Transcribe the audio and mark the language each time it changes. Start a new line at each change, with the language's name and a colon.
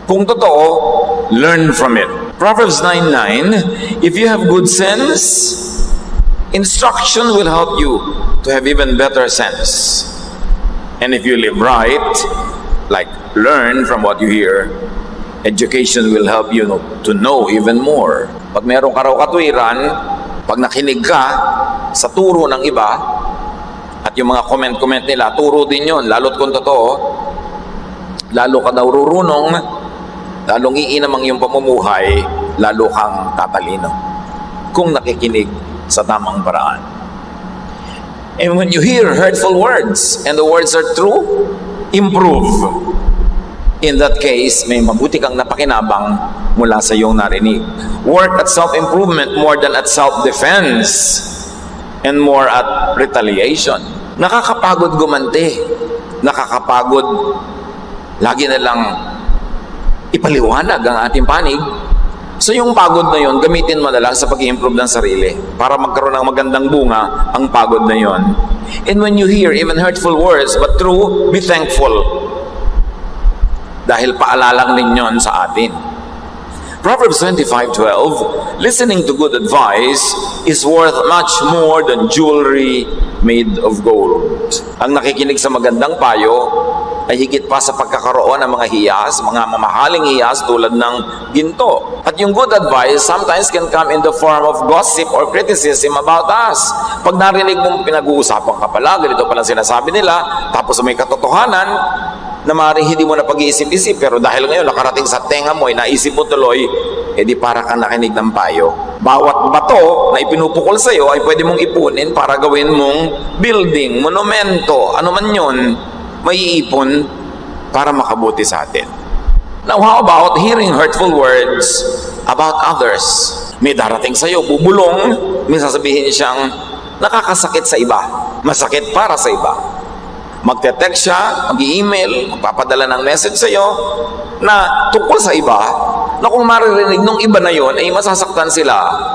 Filipino: Kung totoo,
English: learn from it. Proverbs 9:9, if you have good sense, instruction will help you to have even better sense. And if you live right, like learn from what you hear, education will help you to know even more.
Filipino: Pag meron ka raw katwiran, pag nakinig ka sa turo ng iba, at yung mga comment nila, turo din yun, lalo't kung totoo, lalo ka daw rurunong, lalong iinam ang iyong pamumuhay, lalo kang tatalino. Kung nakikinig sa tamang paraan.
English: And when you hear hurtful words, and the words are true, improve.
Filipino: In that case, may mabuti kang napakinabang mula sa iyong narinig.
English: Work at self-improvement more than at self-defense and more at retaliation.
Filipino: Nakakapagod gumante. Nakakapagod lagi na lang ipaliwanag ang ating panig. So yung pagod na yon, gamitin mo na lang sa pag-i-improve ng sarili para magkaroon ng magandang bunga ang pagod na yon.
English: And when you hear even hurtful words but true, be thankful.
Filipino: Dahil paalalang din yon sa atin.
English: Proverbs 25:12, listening to good advice is worth much more than jewelry made of gold.
Filipino: Ang nakikinig sa magandang payo ay higit pa sa pagkakaroon ng mga hiyas, mga mamahaling hiyas tulad ng ginto. At yung
English: good advice sometimes can come in the form of gossip or criticism about us.
Filipino: Pag narinig mong pinag-uusapan ka pala, ganito pala sinasabi nila, tapos may katotohanan, na maaaring hindi mo na pag-iisip-isip, pero dahil ngayon nakarating sa tenga mo, naisip mo tuloy, edi para kang nakinig ng payo. Bawat bato na ipinupukol sa iyo ay pwede mong ipunin para gawin mong building, monumento, ano man yun, may iipon para makabuti sa atin.
English: Now, how about hearing hurtful words about others?
Filipino: May darating sa iyo, bubulong, may sasabihin siyang nakakasakit sa iba, masakit para sa iba. Magte-text siya, mag-i-email, magpapadala ng message sa iyo na tungkol sa iba, na kung maririnig nung iba na yon ay masasaktan sila.